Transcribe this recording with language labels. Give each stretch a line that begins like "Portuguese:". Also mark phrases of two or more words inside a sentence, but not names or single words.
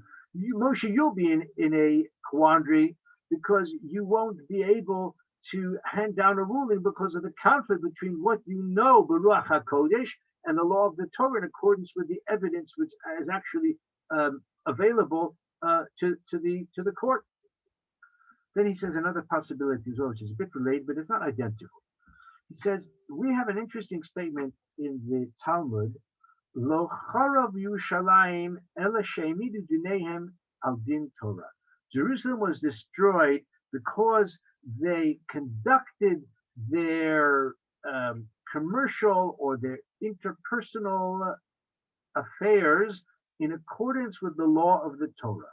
English: Moshe, you'll be in a quandary because you won't be able to hand down a ruling because of the conflict between what you know,
Hebrew: ברוך הקודש,
English: and the law of the Torah in accordance with the evidence which is actually available to the court. Then he says another possibility as well, which is a bit related, but it's not identical. He says, we have an interesting statement in the Talmud,
Hebrew: לא חרבה ירושלים אלא שהעמידו דיניהם על דין תורה.
English: Jerusalem was destroyed because they conducted their commercial or their interpersonal affairs in accordance with the law of the Torah.